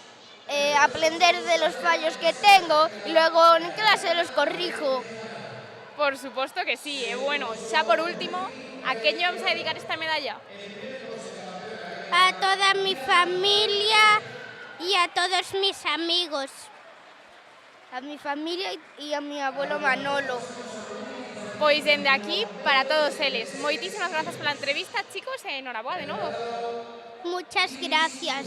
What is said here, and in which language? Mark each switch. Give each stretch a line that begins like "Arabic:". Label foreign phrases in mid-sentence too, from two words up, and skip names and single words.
Spanish: aprender de los fallos que tengo y luego en clase los corrijo.
Galician: Por suposto que sí. E bueno, xa por último, a quen lle vamos a dedicar esta medalla?
Spanish: A toda mi familia y a todos mis amigos. A mi familia e a mi abuelo Manolo.
Galician: Pois dende aquí, para todos eles. Moitísimas grazas pola entrevista, chicos, e enhoraboa de novo.
Spanish: Muchas gracias.